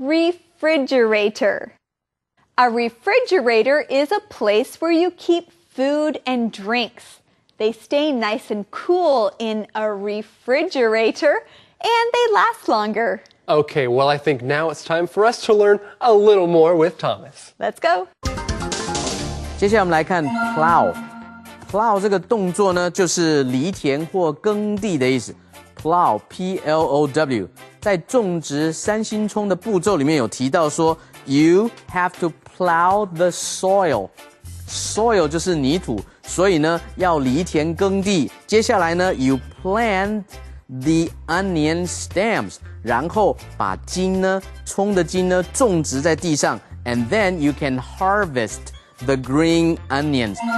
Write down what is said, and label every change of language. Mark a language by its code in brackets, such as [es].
[en] Refrigerator. A refrigerator is a place where you keep food and drinks. They stay nice and cool in a refrigerator, and they last longer. Okay, well, I think now it's time for us to learn a little more with Thomas. Let's go. [zh] 接下来我们来看 plow。plow 这个动作呢，就是犁田或耕地的意思。 plow P-L-O-W 在种植三星葱的步骤里面有提到说 ， [en] you have to plow the soil。 [zh] soil 就是泥土，所以呢要犁田耕地。接下来呢 [en] you plant the onion stems， [zh] 然后把茎呢葱的茎呢种植在地上 [en] ，and then you can harvest the green onions。